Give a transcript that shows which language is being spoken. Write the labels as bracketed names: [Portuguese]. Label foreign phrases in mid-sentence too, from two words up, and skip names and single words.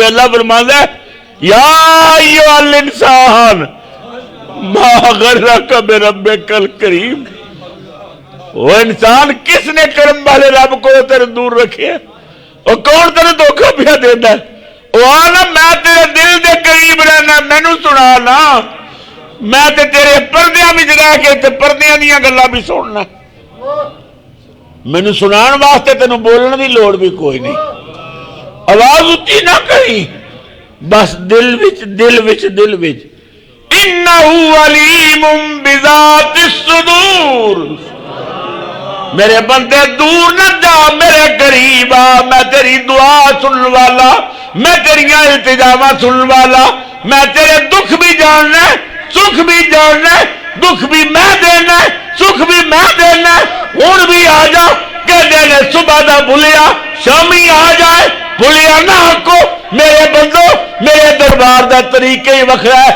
[Urdu] اللہ فرماتا ہے [Arabic] یا ایھا الانسان ما غرک بربک الکریم. [Urdu] وہ انسان کس نے کرم والے رب کو تیرے دور رکھے؟ وہ کون تیرے دھوکہ پیا دیتا ہے؟ [Punjabi] وہ آنا میں تیرے دل دے قریب رہنا، مینوں سنا نا، میں تے تیرے پردیاں بھی رہ کے تے پردیاں دیاں گلاں بھی سننا. مینوں سنان واسطے تینوں بولنے دی لوڑ بھی کوئی نہیں. آواز اچھی نہ کری، بس دل وچ دل وچ دل وچ. [Arabic] انہو علیم بذات الصدور. [Punjabi] میرے بندے دور نہ جا، میرے قریب آ. میں تیری دعا سن والا، میں تیریاں التجاواں سن والا. میں تیرے دکھ بھی جاننا ہے، سکھ بھی جاننا ہے. دکھ بھی میں دینا ہے، سکھ بھی میں دینا ہے. ہون بھی آ جا کہ دینے صبح دا بھولیا شامی آ جائے، بھولیا نہ کو. میرے بندو میرے دربار دا طریقہ ہی وکھرا ہے.